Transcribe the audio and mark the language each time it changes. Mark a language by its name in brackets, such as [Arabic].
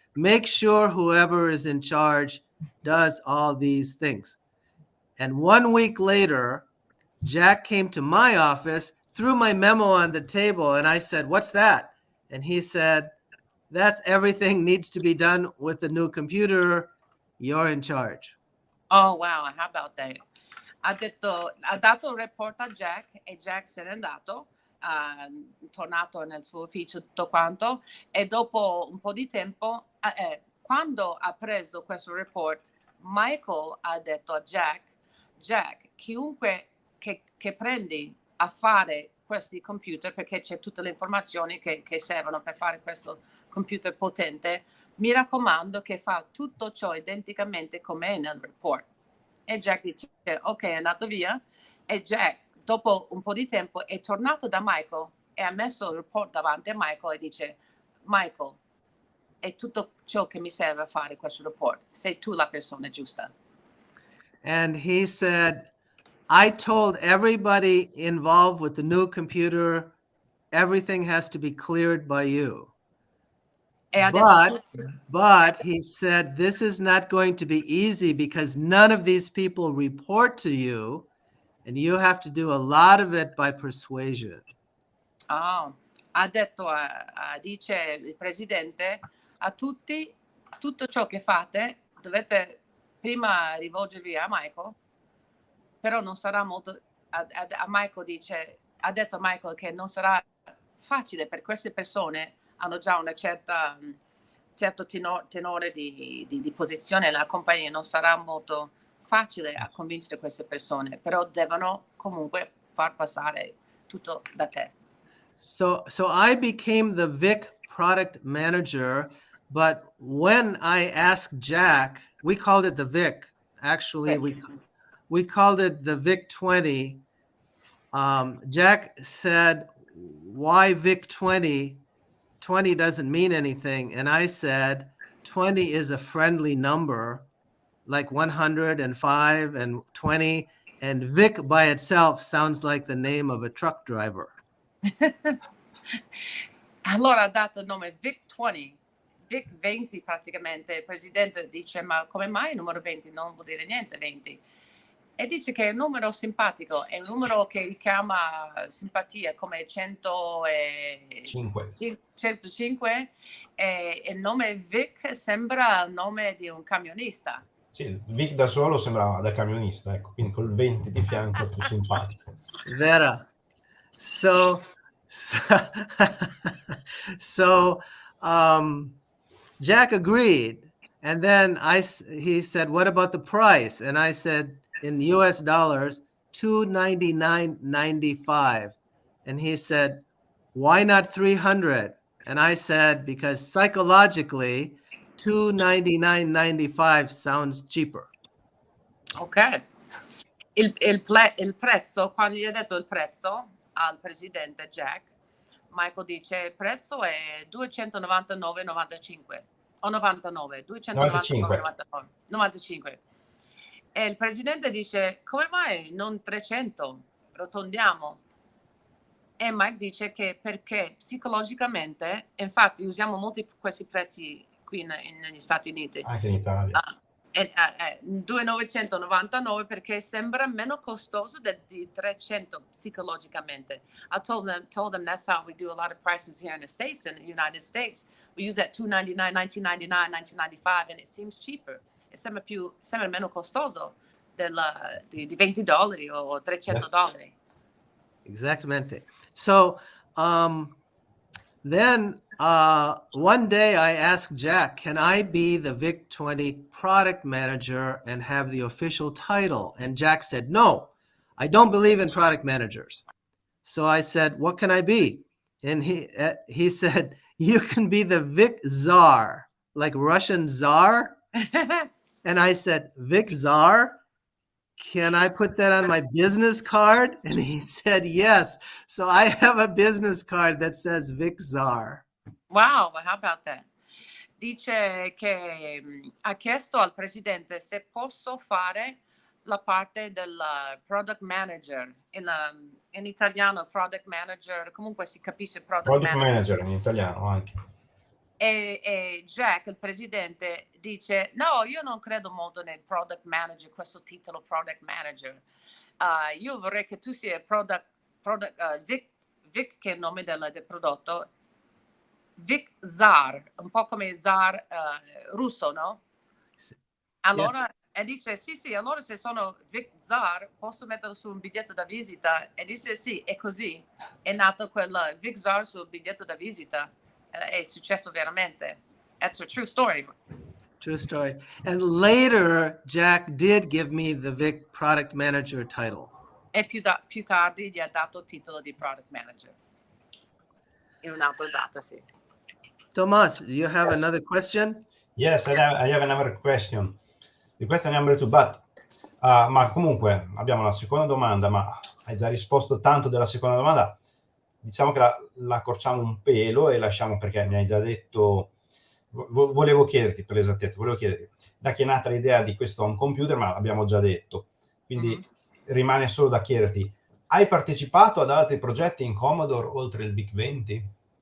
[English] Make sure whoever is in charge does all these things." And 1 week later, Jack came to my office, threw my memo on the table, and I said, "What's that?" And he said, "That's everything needs to be done with the new computer. You're in charge." Oh, wow, how about that? [Italian] Ha dato un report a Jack, e Jack se n'è andato, tornato nel suo ufficio, tutto quanto, e dopo un po' di tempo, quando ha preso questo report, Michael ha detto a Jack, chiunque che prendi a fare questi computer, perché c'è tutte le informazioni che servono per fare questo computer potente, mi raccomando che fa tutto ciò identicamente come è nel report. E Jack dice: "Ok", è andato via, e Jack dopo un po' di tempo è tornato da Michael e ha messo il report davanti a Michael e dice: "Michael, è tutto ciò che mi serve a fare questo report, sei tu la persona giusta." [English] And he said, "I told everybody involved with the new computer, everything has to be cleared by you." But he said, "This is not going to be easy, because none of these people report to you, and you have to do a lot of it by persuasion." [Italian] Ha detto, dice il presidente, a tutti, tutto ciò che fate dovete prima rivolgervi a Michael, però non sarà molto, a Michael dice, ha detto a Michael che non sarà facile, per queste persone hanno già una certo tenore di posizione nella compagnia, non sarà molto facile a convincere queste persone, però devono comunque far passare tutto da te. [English] So I became the Vic product manager, but when I asked Jack, we called it the Vic. Actually, we called it the Vic20. Jack said, why Vic20? 20 doesn't mean anything. And I said, 20 is a friendly number, like 105 and 20. And Vic by itself sounds like the name of a truck driver. [Italian] Allora ha dato il nome Vic20. Vic20 praticamente. Il presidente dice, ma come mai il numero 20? Non vuol dire niente 20. E dice che è un numero simpatico, è un numero che richiama simpatia come 105 e il nome Vic sembra il nome di un camionista. Sì, Vic da solo sembrava da camionista, ecco, quindi col 20 di fianco è più simpatico. Vera. [English] So Jack agreed. And then he said, what about the price? And I said, in US dollars, $299.95. And he said, why not 300? And I said, because psychologically, $299.95 sounds cheaper. Ok. [Italian] Il prezzo, quando gli ha detto il prezzo al presidente Jack, Michael dice il prezzo è 299,95 o 99, 299,95. E il presidente dice, come mai non 300? Rotondiamo. E Mike dice che perché psicologicamente, infatti usiamo molti questi prezzi qui negli Stati Uniti. Anche in Italia. 2,999 perché sembra meno costoso di 300 psicologicamente. [English] I told them that's how we do a lot of prices here in the States, in the United States. We use that $299, $1999, $1995 and it seems cheaper. [Italian] E sembra meno costoso di $20 o $300. [English] Yes. [Spanish] Exactamente. [English] So then one day I asked Jack, can I be the Vic20 product manager and have the official title? And Jack said, no, I don't believe in product managers. So I said, what can I be? And he said, you can be the Vic Czar, like Russian Tsar. And I said, Vic Czar? Can I put that on my business card? And he said, yes. So I have a business card that says Vic Czar. Wow, how about that? [Italian] Dice che ha chiesto al presidente se posso fare la parte del product manager. In italiano product manager, comunque si capisce product manager in italiano anche. E Jack, il presidente, dice, no, io non credo molto nel product manager, questo titolo product manager. Io vorrei che tu sia Vic, che è il nome del prodotto, Vic Czar, un po' come Czar russo, no? Allora, yes. E dice, sì, allora se sono Vic Czar, posso metterlo su un biglietto da visita? E dice, sì, è così. È nato quel Vic Czar sul biglietto da visita. È successo veramente. [English] That's a true story. True story. And later, Jack did give me the Vic product manager title. [Italian] E più tardi gli ha dato il titolo di product manager. In un'altra data, sì. [English] Tomas, do you have another question? Yes, I have another question. The question number 2, but [Italian] ma comunque abbiamo la seconda domanda, ma hai già risposto tanto della seconda domanda. Diciamo che la accorciamo un pelo e lasciamo, perché mi hai già detto, volevo chiederti, per l'esattezza, da chi è nata l'idea di questo home computer, ma l'abbiamo già detto, quindi rimane solo da chiederti, hai partecipato ad altri progetti in Commodore oltre il Vic20?